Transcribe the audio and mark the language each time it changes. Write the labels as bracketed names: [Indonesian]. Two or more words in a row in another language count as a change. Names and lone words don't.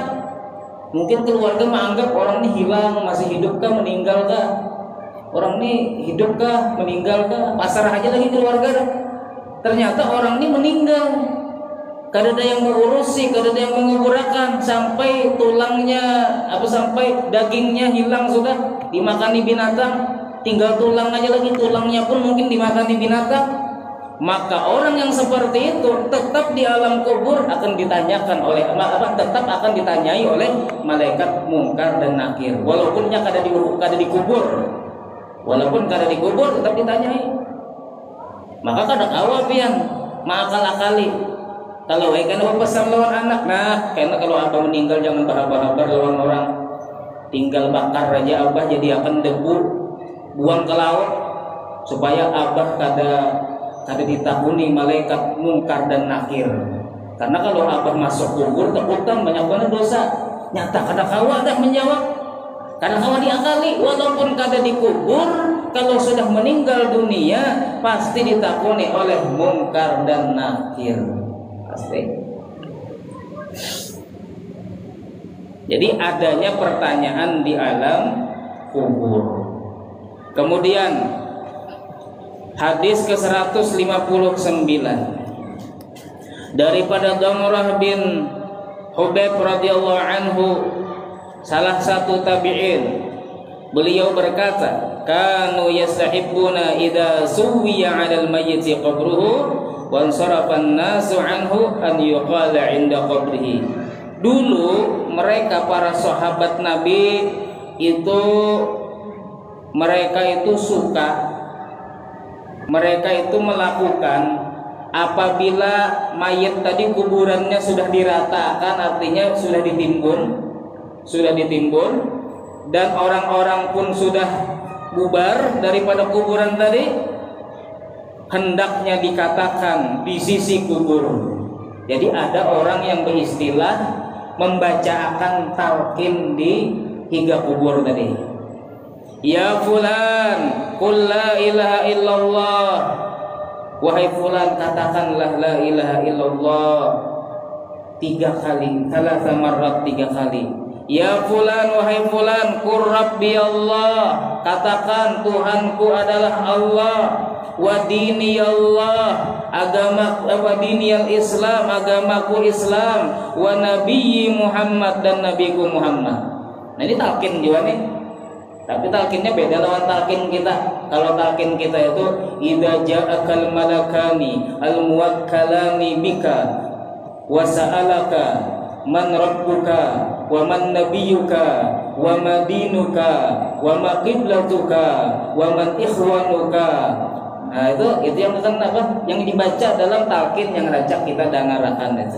[Indonesian] Mungkin keluarga menganggap orang ini hilang, masih hidup kah, meninggal kah? Orang ini hidup kah, meninggal kah? Pasrah aja lagi keluarga. Ternyata orang ini meninggal. Kada ada yang mengurusi, kada ada yang menguburakan sampai tulangnya sampai dagingnya hilang sudah dimakani binatang, tinggal tulang aja lagi, tulangnya pun mungkin dimakani binatang. Maka orang yang seperti itu tetap di alam kubur akan ditanyakan oleh tetap akan ditanyai oleh malaikat mungkar dan nakir. Walaupun kada dikubur. Walaupun kada dikubur tetap ditanyai. Maka kada kawa pian makal-akali. Kalau kan pesan lawan anak, nah karena kalau abah meninggal jangan berhabar-habar lawan orang, tinggal bakar aja abah jadi akan debu, buang ke laut supaya abah kada ditabuni malaikat mungkar dan nakir. Karena kalau abah masuk kubur takutan banyak banget dosa. Nyata kada kawa dah menjawab, kada kawa diakali. Walaupun kada dikubur, kalau sudah meninggal dunia pasti ditakuni oleh mungkar dan nakir. Pasti. Jadi adanya pertanyaan di alam kubur. Kemudian hadis ke-159 daripada Damrah bin Hubayb [Arabic] رضي الله عنه, [Indonesian] salah satu tabi'in, beliau berkata, [Arabic] كانوا يستحبون إذا سوي على الميت قبره وانصرف الناس عنه أن يقال عند قبره. [Indonesian] Dulu mereka para sahabat Nabi itu mereka itu melakukan apabila mayat tadi kuburannya sudah diratakan, artinya sudah ditimbun dan orang-orang pun sudah bubar daripada kuburan tadi, hendaknya dikatakan di sisi kubur. Jadi ada orang yang beristilah membacakan talqin di hingga kubur tadi. [Arabic] يا فلان, قل لا إله إلا الله. [Indonesian] Wahai fulan, katakanlah [Arabic] لا إله إلا الله [Indonesian] 3 kali, 3 kali. [Arabic] يا فلان, [Indonesian] wahai fulan, [Arabic] قل ربي الله. [Indonesian] Katakan Tuhanku adalah Allah. [Arabic] وديني الله, [Indonesian] agama [Arabic] ديني الإسلام, [Indonesian] agamaku Islam. [Arabic] ونبيي محمد, [Indonesian] dan nabiku Muhammad. Nah ini talqin juga nih. Tapi talqinnya beda lawan talqin kita. Kalau talqin kita itu [Arabic] إذا جاءك الملكان الموكلان بك وسألاك من ربك ومن نبيك وما دينك وما قبلتك ومن إخوانك. [Indonesian] Nah itu yang akan yang dibaca dalam talqin yang rajak kita dengarkan itu.